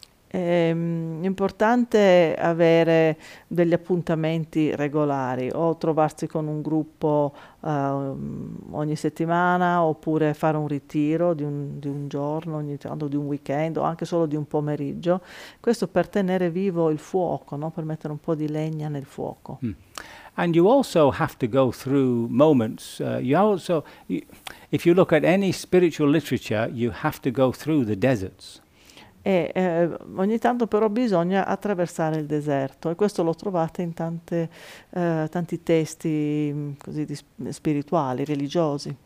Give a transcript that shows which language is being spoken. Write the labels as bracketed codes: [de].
[it] È importante avere degli appuntamenti regolari, o trovarsi con un gruppo ogni settimana, oppure fare un ritiro di un giorno, ogni tanto di un weekend, o anche solo di un pomeriggio. Questo per tenere vivo il fuoco, no? Per mettere un po' di legna nel fuoco. Mm. [en] And you also have to go through moments. If you look at any spiritual literature, you have to go through the deserts. [it] E ogni tanto però bisogna attraversare il deserto, e questo lo trovate in tanti testi così spirituali, religiosi.